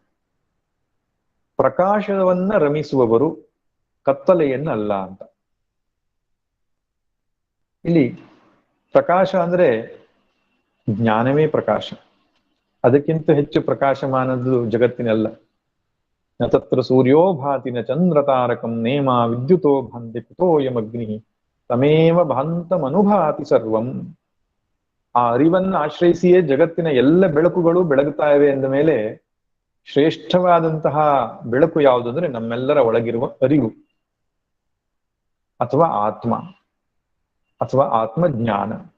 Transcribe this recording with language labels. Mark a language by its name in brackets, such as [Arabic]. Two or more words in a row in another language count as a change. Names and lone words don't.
[Kannada] ಪ್ರಕಾಶವನ್ನ ರಮಿಸುವವರು, ಕತ್ತಲೆಯನ್ನಲ್ಲ ಅಂತ. ಇಲ್ಲಿ ಪ್ರಕಾಶ ಅಂದ್ರೆ ಜ್ಞಾನವೇ ಪ್ರಕಾಶ. ಅದಕ್ಕಿಂತ ಹೆಚ್ಚು ಪ್ರಕಾಶಮಾನದ್ದು ಜಗತ್ತಿನಲ್ಲ. [Sanskrit] ನ ತತ್ರ ಸೂರ್ಯೋ ಭಾತಿ ನ ಚಂದ್ರ ತಾರಕಂ ನೇಮ ವಿದ್ಯುತೋ ಭಾಂತಿ ಕುತೋಯಮಗ್ನಿ ತಮೇವ ಭಾಂತಮನುಭಾತಿ ಸರ್ವಂ. [Kannada] ಆ ಅರಿವನ್ನ ಆಶ್ರಯಿಸಿಯೇ ಜಗತ್ತಿನ ಎಲ್ಲ ಬೆಳಕುಗಳು ಬೆಳಗುತ್ತಾ ಇವೆ ಎಂದ ಮೇಲೆ ಶ್ರೇಷ್ಠವಾದಂತಹ ಬೆಳಕು ಯಾವುದು ಅಂದ್ರೆ ನಮ್ಮೆಲ್ಲರ ಒಳಗಿರುವ ಅರಿವು ಅಥವಾ ಆತ್ಮ ಅಥವಾ ಆತ್ಮಜ್ಞಾನ.